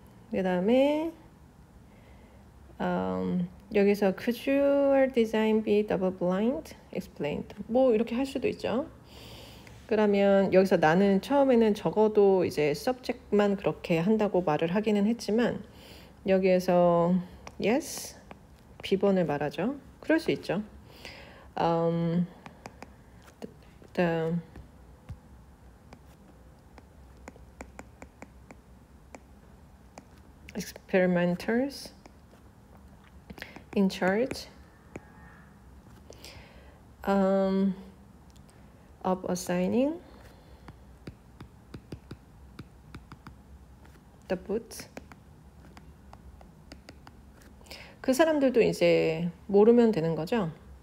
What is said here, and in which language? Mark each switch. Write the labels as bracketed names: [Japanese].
[Korean] 그 다음에 여기서 [English] could your design be double blind? explained. [Korean] 뭐 이렇게 할 수도 있죠. 그러면 여기서 나는 처음에는 적어도 이제 subject만 그렇게 한다고 말을 하기는 했지만 여기에서 yes, B번을 말하죠. 그럴 수 있죠. [English] The experimenters in charge of assigning the boots. [Korean] 그 사람들도 이제 모르면 되는 거죠.